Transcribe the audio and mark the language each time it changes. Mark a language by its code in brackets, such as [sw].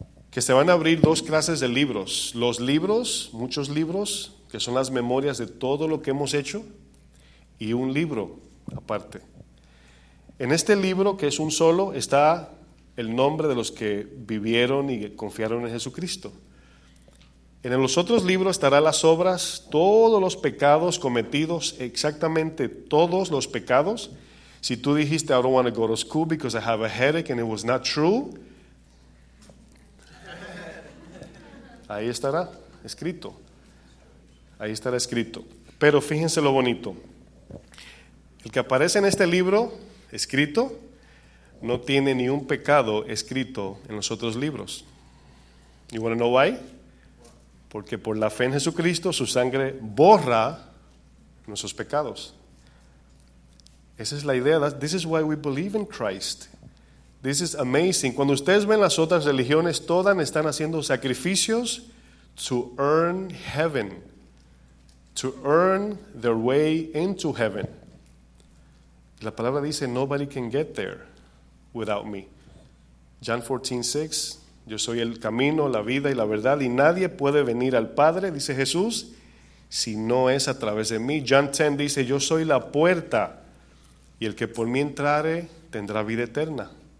[es] que se van a abrir dos clases de libros. Los libros, muchos libros, que son las memorias de todo lo que hemos hecho, y un libro aparte. En este libro, que es un solo, está el nombre de los que vivieron y confiaron en Jesucristo. En los otros libros estarán las obras, todos los pecados cometidos, exactamente todos los pecados. Si tú dijiste, [en] I don't want to go to school because I have a headache, and it was not true, [es] ahí estará escrito. Ahí estará escrito. Pero fíjense lo bonito. El que aparece en este libro escrito no tiene ni un pecado escrito en los otros libros. [en] You want to know why? [es] Porque por la fe en Jesucristo su sangre borra nuestros pecados. Esa es la idea. [en] This is why we believe in Christ. This is amazing. [es] Cuando ustedes ven las otras religiones, todas están haciendo sacrificios [en] to earn heaven, to earn their way into heaven. [es] La palabra dice, [en] nobody can get there without me. [es] John 14:6, yo soy el camino, la vida y la verdad, y nadie puede venir al Padre, dice Jesús, si no es a través de mí. John 10 dice, yo soy la puerta, y el que por mí entrare tendrá vida eterna.